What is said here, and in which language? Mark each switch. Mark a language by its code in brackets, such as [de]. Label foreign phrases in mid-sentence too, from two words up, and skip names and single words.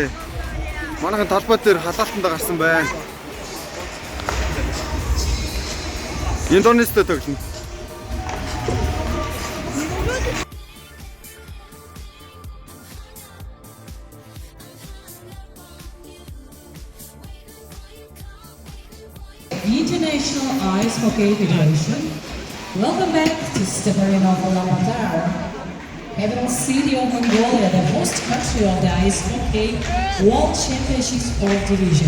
[mn] Манайхан талбай дээр халаалтанд гарсан байна. Индонезитэй тоглоно. [en] International Ice Hockey Federation. Welcome back to Stepanov Ulaanbaatar, capital city of Mongolia, the host country of the Ice Hockey World Championship Sport Division.